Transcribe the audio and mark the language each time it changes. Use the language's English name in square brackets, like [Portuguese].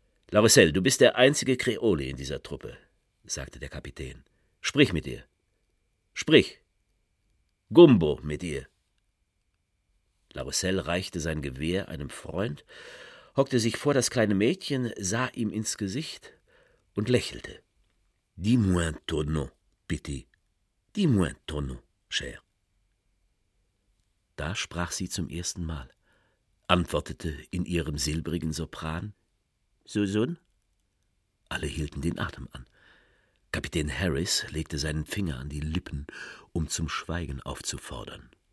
[German] »La Rousselle, du bist der einzige Kreole in dieser Truppe«, sagte der Kapitän. »Sprich mit ihr. Sprich. Gumbo mit ihr.« La Rousselle reichte sein Gewehr einem Freund, hockte sich vor das kleine Mädchen, sah ihm ins Gesicht und lächelte. [French] »Dis-moi un tonneau, bitte. Dis-moi un tonneau, cher.« [German] Da sprach sie zum ersten Mal, antwortete in ihrem silbrigen Sopran. »Susun?« Alle hielten den Atem an. Kapitän Harris legte seinen Finger an die Lippen, um zum Schweigen aufzufordern.